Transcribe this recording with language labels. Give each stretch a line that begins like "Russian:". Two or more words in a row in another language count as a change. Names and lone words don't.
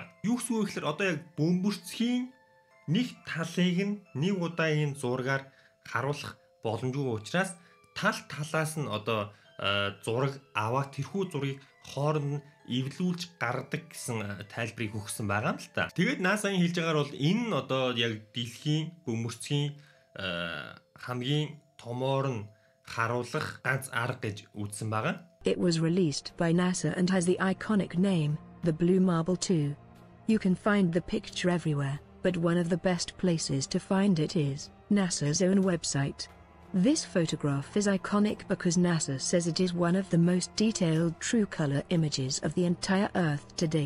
Mongolian: Юу гэсэн үг гэхээр одоо яг бөмбөрцгийн нэг талыг нь нэг удаагийн зургаар харуулах боломжгүй учраас тал талаас нь одоо зураг аваад тэрхүү зургийг хооронд нь эвлүүлж гаргадаг гэсэн тайлбарыг өгсөн байгаа юм л та. Тэгээд NASA-ийн хэлж байгаагаар бол энэ нь одоо яг дэлхийн бөмбөрцгийн хамгийн томоор нь харуулах ганц арга гэж үзсэн байгаа.
English: It was released by NASA and has the iconic name, the Blue Marble 2. You can find the picture everywhere, but one of the best places to find it is NASA's own website. This photograph is iconic because NASA says it is one of the most detailed true color images of the entire Earth to date.